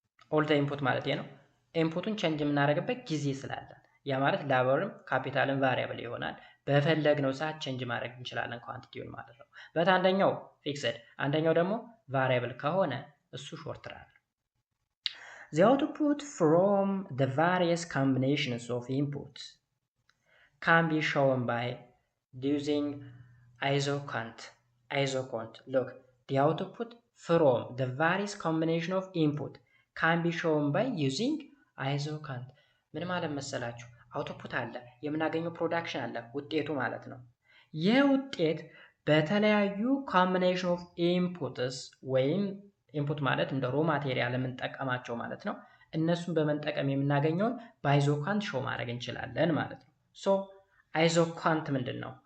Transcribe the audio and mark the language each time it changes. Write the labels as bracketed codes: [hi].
[am] all the input ማለት ነው። ኢንፑቱን ቼንጅ የምናደርግበት ጊዜ ስላለ ያ ማለት ላበርም ካፒታልም ቫሪያብል ይሆናል። በፈለግነው ሰዓት ቼንጅ ማድረግ እንችላለን ኳንቲቲውን ማለት ነው። በት አንደኛው ፊክስድ አንደኛው ደግሞ ቫሪያብል ከሆነ እሱ ሾርት ራን። [en] The output from the various combinations of inputs can be shown by using isocount. Look, the output from the various combination of input can be shown by using isocount. [am] ምን ማለት መሰላችሁ? አውትፑት አለ፣ የምናገኘው ፕሮዳክሽን አለ፣ ውጤቱ ማለት ነው። ይህ ውጤት በተለያዩ ኮምቢኔሽን ኦፍ ኢንፑትስ ወይም ኢንፑት ማለት እንደ ሮ ማቴሪያል የምንጠቀማቸው ማለት ነው። እነሱን በመጠቀም የምናገኘውን በአይዞኳንት ሾው ማድረግ እንችላለን ማለት ነው። ሶ አይዞኳንት ምንድን ነው?